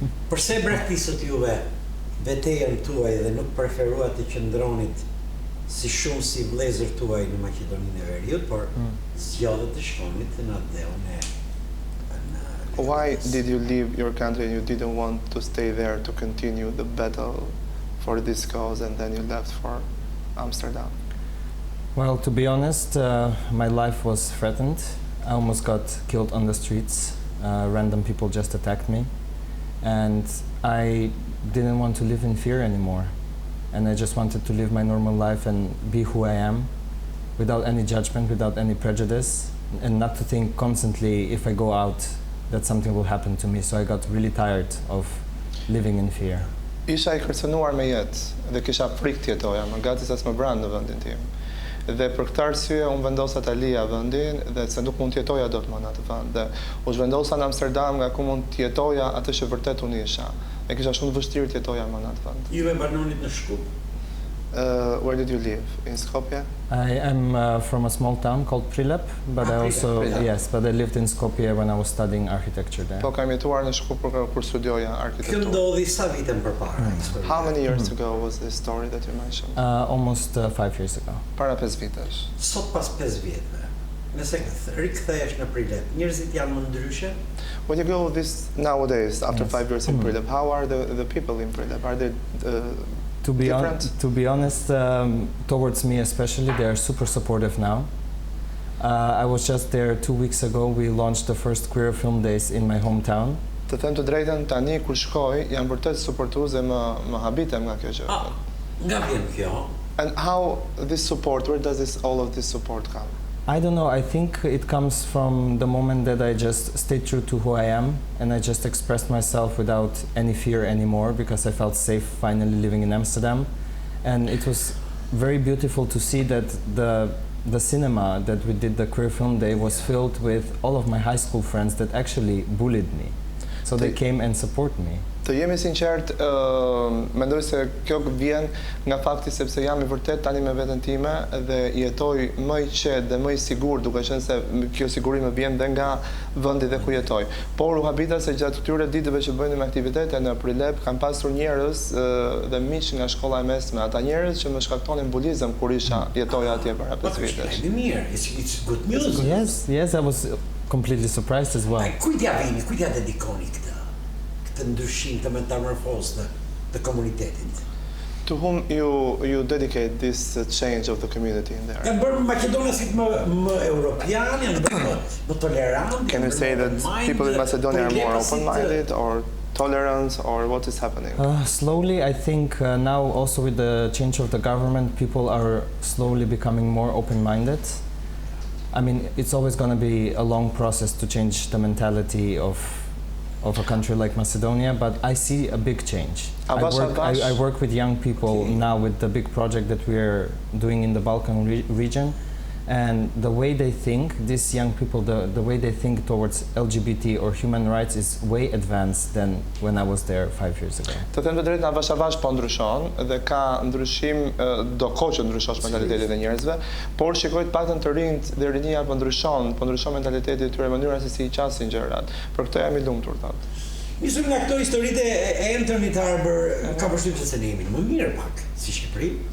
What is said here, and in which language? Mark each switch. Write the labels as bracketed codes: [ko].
[sq] Përse braktisët juve betejën tuaj dhe nuk preferuat të qëndronit si shumë si vëllezër tuaj në Maqedoninë e Veriut, por zgjodhët të shkonit në Ateun e [en] Why did you leave your country and you didn't want to stay there to continue the battle for this cause, and then you left for Amsterdam? Well, to be honest, my life was threatened. I almost got killed on the streets. Random people just attacked me. And I didn't want to live in fear anymore. And I just wanted to live my normal life and be who I am. without any judgment, without any prejudice, and not to think constantly if I go out that something will happen to me. So I got really tired of living in fear. [sq] Isha I kërcënuar me jetë dhe kisha frikë të jetoja, më gati sa s'më branë në vendin tim. Dhe për këtë arsye unë vendosa ta lija vendin dhe se nuk mund të jetoja dot më në atë vend. Dhe u zhvendosa në Amsterdam nga ku mund të jetoja atë që vërtet unë isha. E kisha shumë vështirë të jetoja më në atë vend. Ju e banonit në Shkup? [en] Where did you live? In Skopje? I am from a small town called Prilep, but I also but I lived in Skopje when I was studying architecture there. [sq] Po kam jetuar në Shkup kur studioja Kjo arkitekturë. ndodhi sa vite më përpara? [en] How many years ago was this story that you mentioned? Almost 5 years ago. [sq] Para 5 vitesh. Sot pas 5 vjetëve, nëse rikthehesh në Prilep, njerëzit janë më ndryshe? [en] When you go this nowadays, after 5 years in Prilep, how are the people in Prilep? Are they To be honest, towards me especially, they are super supportive now. I was just there 2 weeks ago. We launched the first queer film days in my hometown. [sq] Të them të drejtën, tani kur shkoj, janë vërtet suportues dhe më habitem nga kjo gjë. Nga vjen kjo? [en] And how this support, where does all of this support come? I don't know, I think it comes from the moment that I just stayed true to who I am and I just expressed myself without any fear anymore because I felt safe finally living in Amsterdam. And it was very beautiful to see that the cinema that we did, the queer film day, was filled with all of my high school friends that actually bullied me. So they came and support me. [sq] Të jemi sinqert, mendoj se kjo vjen nga fakti sepse jam I vërtet tani me veten time dhe jetoj më I qetë dhe më I sigurt, duke qenë se kjo siguri më vjen dhe nga vendi dhe ku jetoj. Por u habita se gjatë këtyre ditëve që bënim aktivitete në Prilep kam pasur njerëz dhe miq nga shkolla e mesme, ata njerëz që më shkaktonin bulizëm kur jetoja atje para 5 vitesh. [en] Mirë, it's good news. Yes, I was completely surprised as well. [sq] Kujt ja dedikoni këtë ndryshim, të metamorfozë të komunitetit? [en] To whom you dedicate this change of the community in there? [sq] Janë bërë Maqedoniasit më europian, janë bërë më tolerant. [en] Can you say that people in Macedonia are more open-minded or tolerant, or what is happening? Slowly, I think now also with the change of the government, people are slowly becoming more open-minded. I mean, it's always going to be a long process to change the mentality of a country like Macedonia, but I see a big change. I work with young people now with the big project that we are doing in the Balkan region, and the way they think, these young people, the way they think towards LGBT or human rights is way advanced than when I was there 5 years ago. [sq] Të them të drejtën, avash avash po ndryshon dhe ka ndryshim, do kohë që ndryshosh mentalitetin e njerëzve, por shikoj të paktën të rinjt dhe rinia po ndryshon mentaliteti I tyre, mënyra se si I qasin gjërat. Për këtë jam I lumtur thotë. Nisur nga këto historitë e Anthony Tarber, ka përshtypjen se ne jemi më mirë pak si Shqipëri.